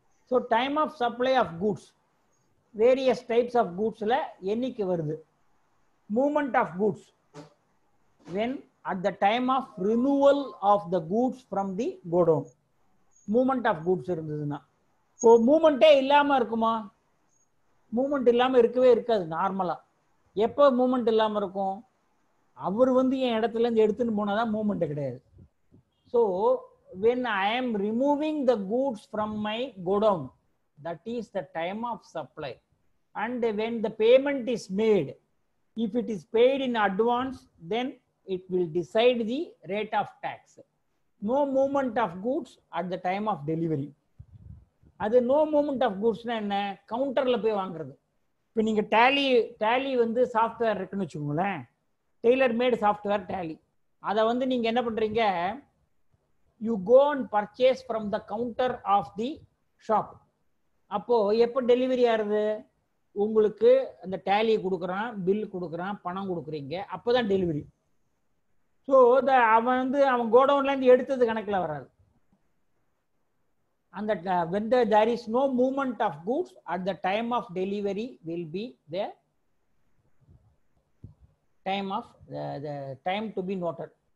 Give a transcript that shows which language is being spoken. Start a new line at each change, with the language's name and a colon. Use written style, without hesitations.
English: So time of supply of goods various types of கூட்ஸ்ல என்னைக்கு வருது? Movement of goods when at the time of renewal of the goods from the godown.
Tamil: Movement of goods இருந்ததுன்னா so மூவ்மெண்ட்டே இல்லாம இருக்குமா? Movement இல்லாம இருக்கவே இருக்காது நார்மலா. எப்போ மூவ்மெண்ட் இல்லாம இருக்கும்? அவர் வந்து என் இடத்துல இருந்து எடுத்துன்னு போனாதான் மூவ்மெண்ட் கிடையாது.
English: So when I am removing the goods from my godown, that is the time of supply. And when the payment is made, if it is paid in advance, then it will decide the rate of tax. No movement of goods at the time of delivery.
Tamil: அது no movement of கூட்ஸ்னா என்ன? கவுண்டர்ல போய் வாங்குறது. இப்போ நீங்க tally வந்து software இருக்குன்னு வச்சுக்கோங்களேன், tailor made software tally. அதை வந்து நீங்க என்ன பண்றீங்க?
English: You go and purchase from the counter of the shop.
Tamil: அப்போ எப்போ டெலிவரி ஆகுது? உங்களுக்கு அந்த டேலியை கொடுக்குறான், பில் கொடுக்குறான், பணம் கொடுக்குறீங்க, அப்போதான் டெலிவரி. ஸோ அவன் வந்து அவன் கோடவுன்லேருந்து எடுத்தது கணக்கில் வராது.
English: அந்த when there is no movement of goods at the time of delivery will be the time of the time to be noted.